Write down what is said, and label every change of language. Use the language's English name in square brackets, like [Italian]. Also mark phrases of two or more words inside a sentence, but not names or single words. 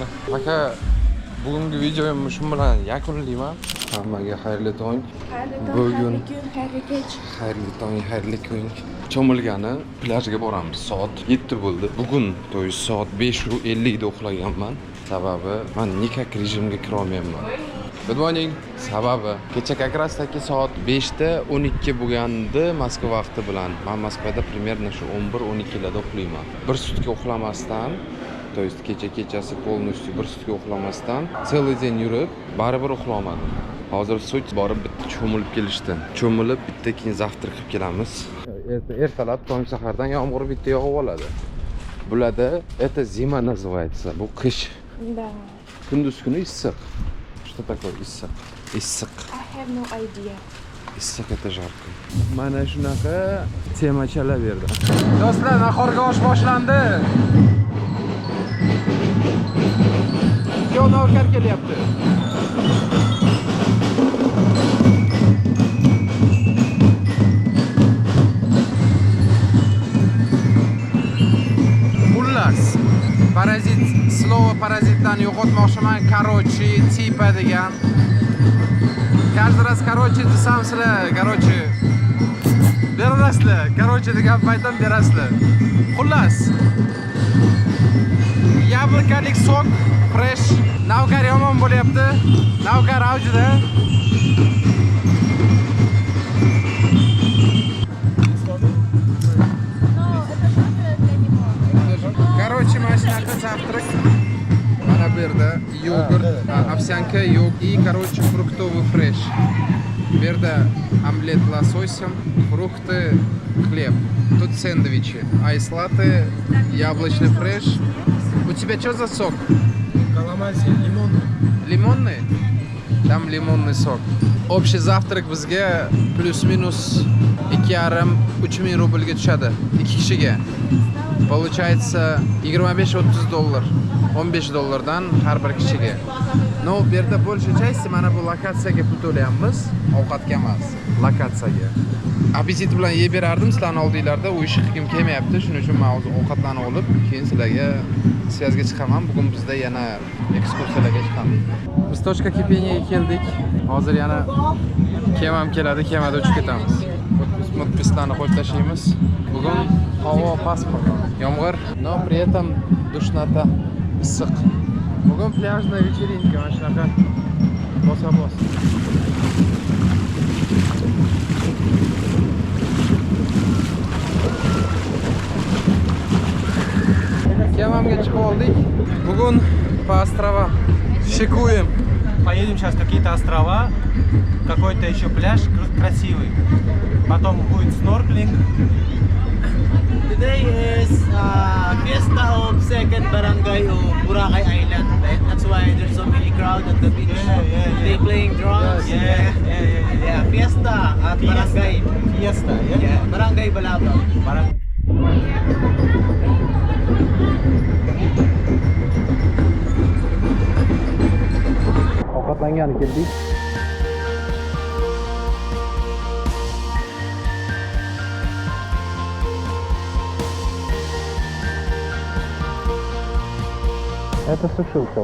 [Uzbek] Aka, bugungi videoyimni shu bilan yakunlayman. Hammaga xayrli tong. Bugun xayrli tong, xayrli kun. Cho'milgani plyajga boramiz. Soat 7 bo'ldi. Bugun to'y soat 5:50 da uxlaganman. Sababi men nikah rejimga kira olmayapman. [English] Good morning. [Uzbek] Sababi kecha [Russian] как раз таки [Uzbek] soat 5:12 bo'lgandi Moskva vaqti bilan. Men Moskvada примерно shu 11-12 larda uxlayman. Bir sutka uxlamasdan [Russian] То есть [Uzbek] kechasi полностью bir sutka uxlamasdan [Russian] целый день [Uzbek] yurib, baribir uxlamadim. Hozir sut borib bitta cho'milib kelishdi. Cho'milib bitta keyin zavtrak qilib kelamiz. Ertalab tong sahardan yomg'ir bitta yog'ib oladi. Bularda это zima называется. Bu qish. [Russian] Да. [Uzbek] Kunduz kuni issiq. [Russian] Что такое issiq? Issiq. [English] I have no idea. [Russian] Issiq это жарко. [Uzbek] Mana shunaqa tema chalaverdi. Do'stlar, nahorga osh boshlandi. Yo, navkar kelyapti. Xullas, parazit, slovo parazitdan yo'qotmoqchiman. Короче, tipa degan. [Russian] Каждый раз короче [Uzbek] desam sizlar, короче berasizlar. Короче degan paytdan berasizlar. Xullas, yablokalik sok fresh. Navkar yomon bo'lyapti. Navkar avjida. Короче, mana shunaqa завтрак. Mana bu yerda yogurt, [Russian] овсянка, йогурт и, короче, фруктовый фреш. [Uzbek] Bu yerda [Russian] омлет лососем, фрукты, хлеб. Тут сэндвичи, айс-латте, яблочный фреш. У тебя что за сок? Каламаси, лимон. Лимонный? Там лимонный сок. Общий завтрак bizga плюс-минус [Uzbek] 2,5-3 ming rublga tushadi 2 kishiga. [Russian] Получается 25-30 dollar. [Uzbek] 15 dollardan har bir kishiga. No, bu yerda bo'lsa части mana bu lokatsiyaga pul to'layapmiz, ovqatga emas, lokatsiyaga. Appetit bilan yeb berardim sizlarning oldinglarda, u ishni qilgim kelmayapti. Shuning uchun men hozir ovqatlanib olib, keyin sizlarga связьga chiqaman. Bugun bizda yana ekskursiyalarga chiqamiz. Biz точка kipeniyaga keldik. Hozir yana kemam keladi, kemada uchib ketamiz. Podpislarni qo'yib tashlaymiz. Bugun havo pasport. Yomg'ir, [Russian] но при этом душнота, [Uzbek] issiq. Bugun [Russian] plyajная вечеринка, [Uzbek] mana shunaqa bosa-bos. Kemamga chiqib oldik. [Russian] Bugun по островам шикуем. Поедем сейчас в какие-то острова, какой-то еще пляж красивый. Потом будет снорклинг. [English] Today is fiesta of second barangay of Boracay Island. That's why there's so many crowd at the beach. They playing drums. Yeah, fiesta at barangay. Fiesta, Yeah, barangay Balabang. [Uzbek] Ovqatlangani keldik. [Russian] Это сушилка.